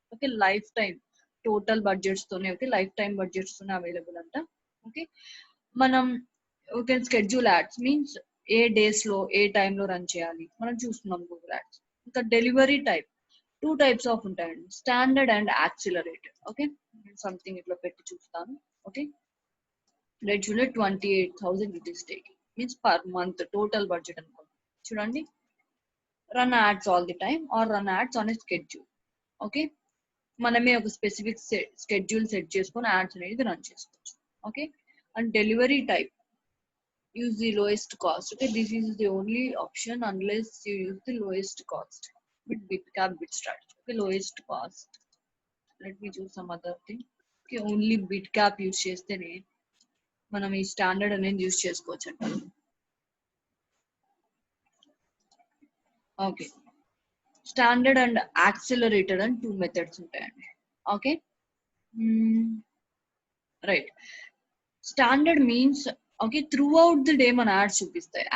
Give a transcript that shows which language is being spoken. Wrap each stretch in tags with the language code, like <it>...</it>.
<te>Okay, life time total budgets తోనే, okay life time budgets తోనే available అంట. Okay, మనం</te> <en>you can schedule ads</en> <te>means ఏ days లో ఏ టైంలో రన్ చేయాలి మనం చూస్తున్నాం గూగుల్ యాడ్స్. ఇంకా delivery type two types of ఉంటాయండి, standard and accelerated. Okay, something ఇట్లా పెట్టి చూస్తాను.</te> <en>okay,</en> <te>చూడండి</te> <en>28,000 it is taking means per month total budget</en> <te>అనుకోండి. చూడండి</te> <en>Run ads all the time or run ads on a schedule.</en> <te>Okay, మనమే ఒక specific schedule set చేసుకొని యాడ్స్ అనేది రన్ చేసుకోవచ్చు.</te> <en>Okay, and delivery type use the lowest cost. Okay, this is the only option unless you use the lowest cost with bid cap bid strategy. Okay, lowest cost, let me choose some other thing.</en> <te>Okay, only bid cap use చేస్తేనే మనం ఈ standard అనేది use చేసుకోవచ్చు అంట. Okay, standard and accelerated అని two methods ఉంటాయండి. Okay, right, standard means okay</te> <en>throughout the day</en> <te>మన ads చూపిస్తాయి.</te>